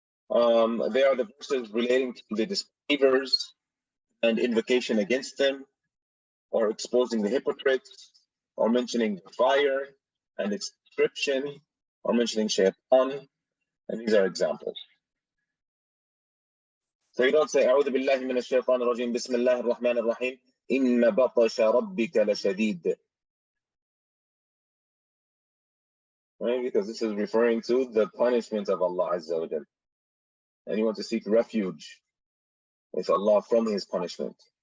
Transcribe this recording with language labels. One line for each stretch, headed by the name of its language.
English: They are the verses relating to the disbelievers and invocation against them, or exposing the hypocrites, or mentioning the fire and its description, or mentioning shaitan, and these are examples. So you don't say
Arabic: أعوذ بالله من الشيطان الرجيم بسم الله الرحمن الرحيم إن بطش ربك لشديد.
English: Right? Because this is referring to the punishment of Allah Azza wa Jal. And you want to seek refuge with Allah from his punishment.